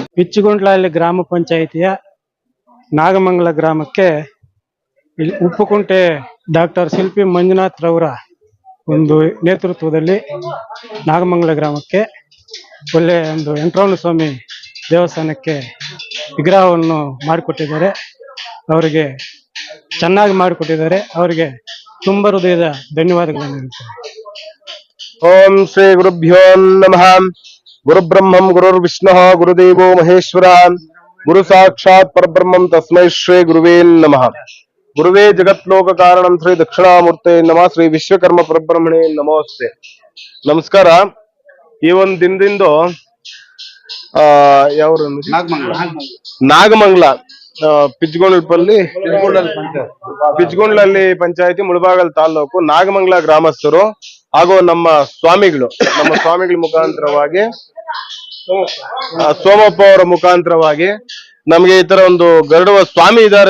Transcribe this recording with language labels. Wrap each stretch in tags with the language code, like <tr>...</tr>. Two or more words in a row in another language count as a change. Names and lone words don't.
<kn>ಇಜ್ಗುಂಡ್ಲಹಳ್ಳಿ ಗ್ರಾಮ ಪಂಚಾಯಿತಿಯ ನಾಗಮಂಗಲ ಗ್ರಾಮಕ್ಕೆ ಉಪ್ಪುಕುಂಟೆ ಡಾಕ್ಟರ್ ಶಿಲ್ಪಿ ಮಂಜುನಾಥ್ ರವರ ಒಂದು ನೇತೃತ್ವದಲ್ಲಿ ನಾಗಮಂಗಲ ಗ್ರಾಮಕ್ಕೆ ಒಳ್ಳೆ ಒಂದು ವೆಂಕಟರಮಣ ಸ್ವಾಮಿ ದೇವಸ್ಥಾನಕ್ಕೆ ವಿಗ್ರಹವನ್ನು ಮಾಡಿಕೊಟ್ಟಿದ್ದಾರೆ. ಅವರಿಗೆ ಚೆನ್ನಾಗಿ ಮಾಡಿಕೊಟ್ಟಿದ್ದಾರೆ. ಅವರಿಗೆ ತುಂಬ ಹೃದಯದ ಧನ್ಯವಾದಗಳನ್ನು ಹೇಳ್ತೇನೆ.</kn> <sa>ಓಂ ಶ್ರೀ ಗುರುಭ್ಯೋ ನಮಃ. ಗುರು ಬ್ರಹ್ಮಂ ಗುರುರ್ ವಿಷ್ಣುಃ ಗುರುದೇವೋ ಮಹೇಶ್ವರ ಗುರು ಸಾಕ್ಷಾತ್ ಪರಬ್ರಹ್ಮಂ ತಸ್ಮೈ ಶ್ರೀ ಗುರುವೇ ನಮಃ. ಗುರುವೇ ಜಗತ್ಲೋಕ ಕಾರಣಂ ಶ್ರೀ ದಕ್ಷಿಣಾಮೂರ್ತೆ ನಮಃ. ಶ್ರೀ ವಿಶ್ವಕರ್ಮ ಪರಬ್ರಹ್ಮಣೇ ನಮೋಸ್ತೆ. ನಮಸ್ಕಾರ.</sa> <kn>ಈ ಒಂದು ದಿನದಿಂದ ಯಾವ ನಾಗಮಂಗಲ ಪಿಚ್ಗೊಂಡ್ಲಹಳ್ಳಿ ಪಂಚಾಯತಿ ಮುಳಬಾಗಲ್ ತಾಲೂಕು ನಾಗಮಂಗಲ ಗ್ರಾಮಸ್ಥರು ಹಾಗೂ ನಮ್ಮ ಸ್ವಾಮಿಗಳ ಮುಖಾಂತರವಾಗಿ ಸೋಮಪ್ಪ ಅವರ ಮುಖಾಂತರವಾಗಿ ನಮ್ಗೆ ಈ ತರ ಒಂದು ಗರುಡ ಸ್ವಾಮಿ ಇದ್ದಾರೆ.</kn>